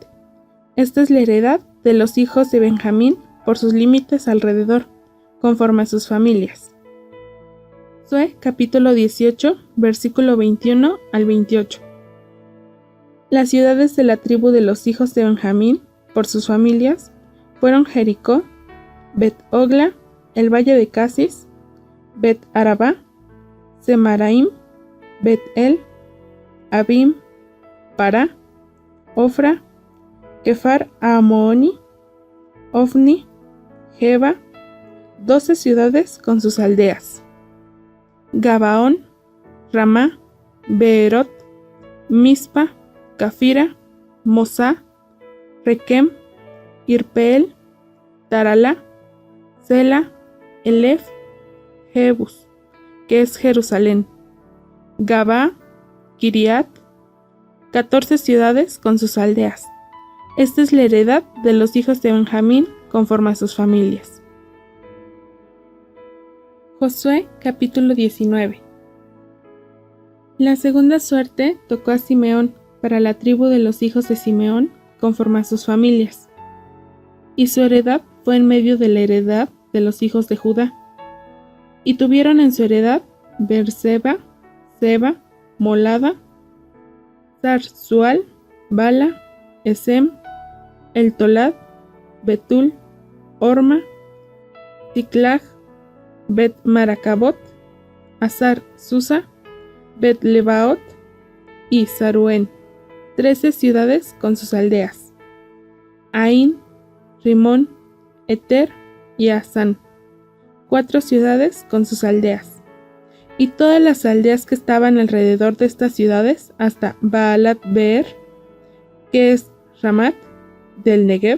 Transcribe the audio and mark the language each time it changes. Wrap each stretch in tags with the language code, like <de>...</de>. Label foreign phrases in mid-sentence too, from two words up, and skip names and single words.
<es>Esta es la heredad de los hijos de Benjamín por sus límites alrededor, conforme a sus familias. Josué capítulo 18, versículo 21 al 28. Las ciudades de la tribu de los hijos de Benjamín, por sus familias, fueron Jericó, Bet-Ogla, el valle de Casis, Bet-Arabá, Semaraim, Bet-El, Abim, Pará, Ofra, Kefar Amooni, Ofni, Geba, 12 ciudades con sus aldeas, Gabaón, Ramá, Beerot, Mispa, Cafira, Mosá, Requem, Irpeel, Taralá, Sela, Elef, Jebus, que es Jerusalén, Gabá, Kiriat, 14 ciudades con sus aldeas. Esta es la heredad de los hijos de Benjamín conforme a sus familias. Josué capítulo 19. La segunda suerte tocó a Simeón para la tribu de los hijos de Simeón conforme a sus familias, y su heredad fue en medio de la heredad de los hijos de Judá. Y tuvieron en su heredad Beerseba, Seba, Molada, Zarzual, Bala, Esem, El Tolad, Betul, Orma, Ticlag, Bet Maracabot, Azar Susa, Bet Lebaot y Saruén, 13 ciudades con sus aldeas, Ain, Rimón, Eter y Asán, 4 ciudades con sus aldeas, y todas las aldeas que estaban alrededor de estas ciudades hasta Baalat Beer, que es Ramat, del Negev.</es>